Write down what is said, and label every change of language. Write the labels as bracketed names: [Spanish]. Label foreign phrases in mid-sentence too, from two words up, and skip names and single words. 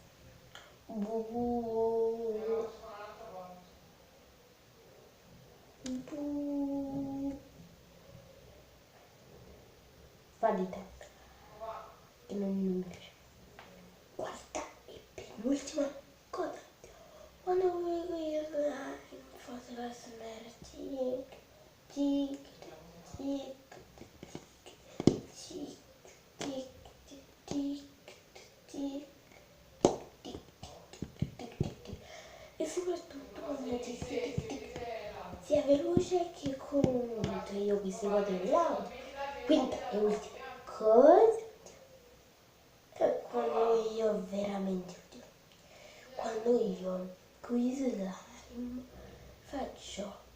[Italian] Fadita che non mi piace. Quarta e penultima cosa, quando voi con io fate la SMR tic tic tic tic tic tic tic e soprattutto quando tic tic tic sia veloce che comunque io queste cose le amo. Quinta e ultima cosa, quando io veramente odio, quando io con gli slime faccio